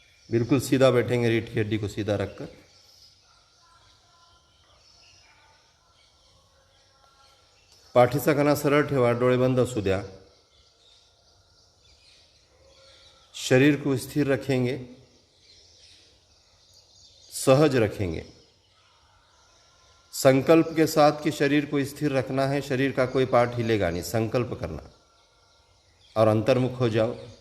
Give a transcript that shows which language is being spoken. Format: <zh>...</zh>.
<hi>बिल्कुल सीधा बैठेंगे, रीढ़ की हड्डी को सीधा रखकर।</hi> <mr>पाठीचा कणा सरळ ठेवा, डोळे बंद असू द्या।</mr> <hi>शरीर को स्थिर रखेंगे, सहज रखेंगे। संकल्प के साथ कि शरीर को स्थिर रखना है, शरीर का कोई पार्ट हिलेगा नहीं, संकल्प करना और अंतर्मुख हो जाओ।</hi>